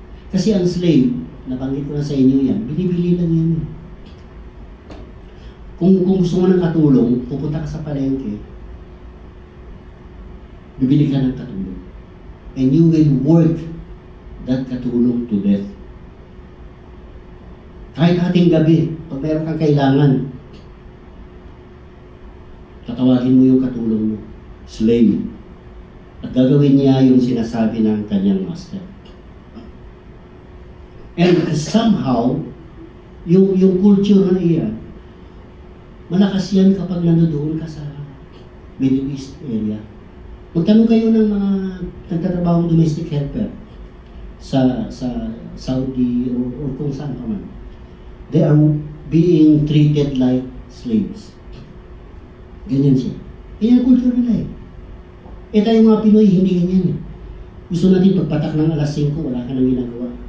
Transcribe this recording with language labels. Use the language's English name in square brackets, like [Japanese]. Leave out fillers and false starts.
[Filipino] Kasi ang slave, nabanggit ko na sa inyo yan, binibili lang yan. Kung gusto mo ng katulong, pupunta ka sa palengke, bibili ka ng katulong. [English] And you will work that katulong to death. [Filipino] Kahit ating gabi, pag meron kang kailangan, tatawagin mo yung katulong mo, slave. At gagawin niya yung sinasabi ng kanyang master. [English] And somehow, [Filipino] yung culture na iyan, malakas yan kapag nandoon ka sa Middle East area. Magtanong kayo ng mga nagtatrabahong domestic helper sa Saudi or kung saan pa man. [English] They are being treated like slaves. [Filipino] Ganyan siya. Ganyan culture nila eh. Eh tayo mga Pinoy, hindi ganyan eh. Gusto natin pagpatak ng alas 5, wala ka nang ginagawa.